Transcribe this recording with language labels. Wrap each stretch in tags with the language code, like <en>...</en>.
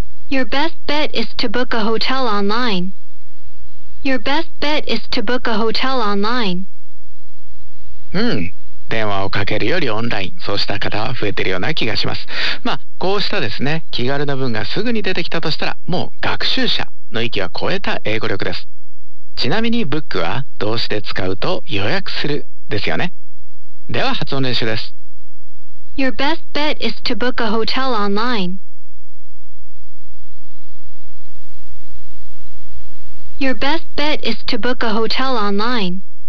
<en>Your best bet is to book a hotel online. Your best bet is to book a hotel online.</en> <ja>うん、電話をかけるよりオンライン、そうした方は増えてるような気がします。まあ、こうしたですね、気軽な文がすぐに出てきたとしたら、もう学習者の域は超えた英語力です。ちなみに book は動詞で使うと予約するですよね。では発音練習です。</ja> <en>Your best bet is to book a hotel online. Your best bet is to book a hotel online.</en>